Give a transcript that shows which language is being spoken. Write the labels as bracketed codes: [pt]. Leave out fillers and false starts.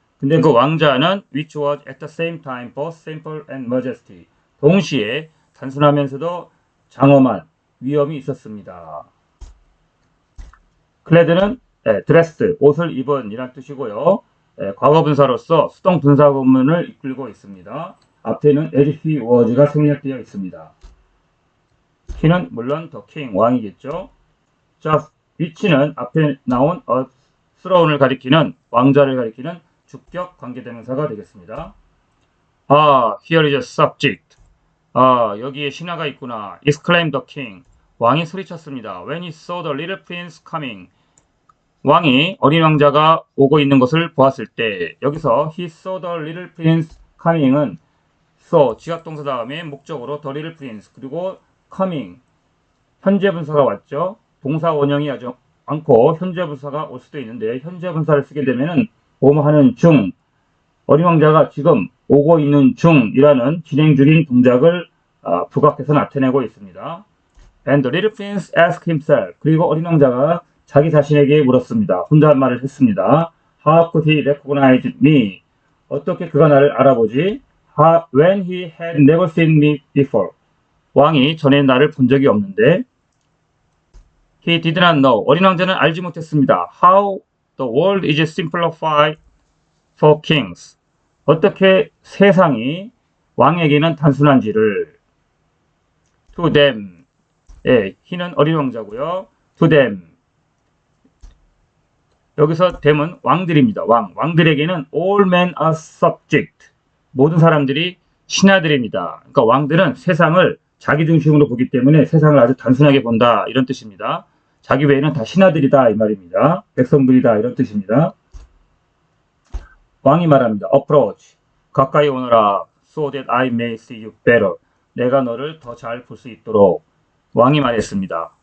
[ko] 근데 그 왕자는 [en] which was at the same time both simple and majesty [ko] 동시에 단순하면서도 장엄한 위엄이 있었습니다. clad는 dressed 옷을 입은 이란 뜻이고요. 과거 분사로서 수동 분사 구문을 이끌고 있습니다. 앞에는 as he was가 생략되어 있습니다. he는 물론 the king 왕이겠죠. just which는 앞에 나온 throne을 가리키는 왕자를 가리키는 주격 관계대명사가 되겠습니다. [en] here is a subject. [ko] 여기에 신하가 있구나. [en] exclaimed the king. [ko] 왕이 소리쳤습니다. [en] When he saw the little prince coming. [ko] 왕이 어린 왕자가 오고 있는 것을 보았을 때 여기서 [en] he saw the little prince coming [ko] 은 saw 지각동사 다음에 목적으로 the little prince 그리고 coming 현재 분사가 왔죠. 동사 원형이 아주 않고 현재 분사가 올 수도 있는데 현재 분사를 쓰게 되면은 뭐뭐 하는 중 어린 왕자가 지금 오고 있는 중이라는 진행 중인 동작을 부각해서 나타내고 있습니다. [en] And the little prince asked himself [ko] 그리고 어린 왕자가 자기 자신에게 물었습니다. 혼잣말을 했습니다. [en] How could he recognize me? [ko] 어떻게 그가 나를 알아보지? [en] When he had never seen me before. [ko] 왕이 전에 나를 본 적이 없는데 [en] He did not know. [ko] 어린 왕자는 알지 못했습니다. [en] How the world is simplified for kings. [ko] 어떻게 세상이 왕에게는 단순한지를 [en] To them. [ko] he는 어린 왕자고요. [en] To them. [ko] 여기서 them은 왕들입니다. 왕들에게는 [en] all men are subject. [ko] 모든 사람들이 신하들입니다. 그러니까 왕들은 세상을 자기 중심으로 보기 때문에 세상을 아주 단순하게 본다 이런 뜻입니다. 자기 외에는 다 신하들이다 이 말입니다. 백성들이다 이런 뜻입니다. 왕이 말합니다. [en] Approach [ko] 가까이 오너라 [en] so that I may see you better [ko] 내가 너를 더 잘 볼 수 있도록 왕이 말했습니다.